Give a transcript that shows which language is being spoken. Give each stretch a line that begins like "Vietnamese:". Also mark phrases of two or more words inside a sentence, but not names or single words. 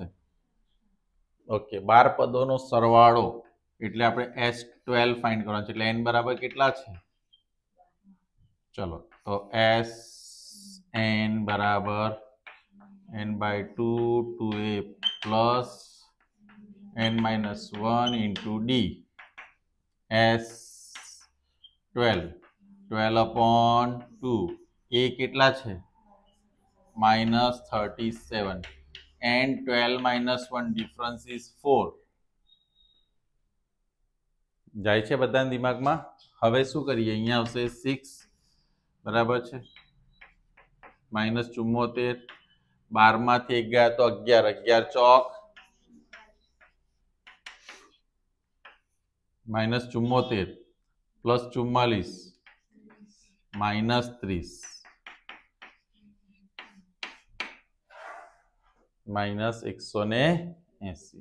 Gujarati: ઓકે, 12 પદોનો સરવાળો એટલે આપણે S12 ફાઇન્ડ કરવાનો છે. એટલે n બરાબર કેટલા છે? ચલો, તો Sn બરાબર n/2 2a પ્લસ n-1 into d. S12 12/2. a કેટલા છે? -37 and 12 - 1 difference is 4. જાય છે બધાના દિમાગમાં? હવે શું કરીએ? અહીંયા આવશે 6 બરાબર છે, -74. 12 માંથી 1 ગયા તો 11, 11 ચોક -74 પ્લસ 44 -30 -180.